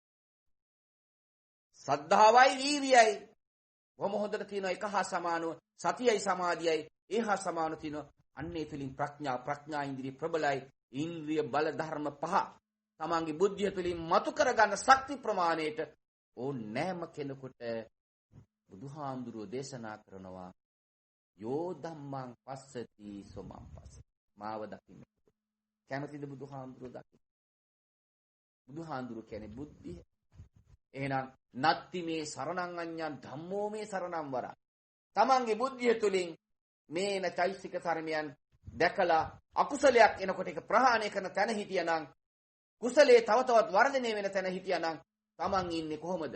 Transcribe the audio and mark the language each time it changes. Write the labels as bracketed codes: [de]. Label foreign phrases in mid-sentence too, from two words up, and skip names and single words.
[si] සද්ධාවයි වීර්යයයි බොහොම හොඳට තියෙනවා එක හා සමානව සතියයි සමාධියයි ඒ හා සමානව තියෙනවා අන්නේ තුලින් ප්‍රඥා ඉන්ද්‍රිය ප්‍රබලයි ඉන්ද්‍රිය බල ධර්ම පහ තමන්ගේ බුද්ධිය තුලින් මතු කරගන්න ශක්ති ප්‍රමාණයට ඕනෑම කෙනෙකුට බුදුහාමුදුරුවෝ දේශනා කරනවා [pi] යෝ ධම්මං පස්සති සෝමං පස්ස [si] මාව දකින්න කැමතිද බුදුහාමුදුරුවෝ දකින්න බුදුහාමුදුරුවෝ කියන්නේ බුද්ධිය එහෙනම් [pi] නත්ති මේ සරණං අඤ්ඤං ධම්මෝ මේ සරණං වර. [si] තමන්ගේ බුද්ධිය තුලින් මේන චෛසික ධර්මයන් දැකලා අකුසලයක් එනකොට ඒක ප්‍රහාණය කරන තැන හිටියානම් කුසලයේ තව තවත් වර්ධනය වෙන තැන හිටියානම් තමන් ඉන්නේ කොහොමද?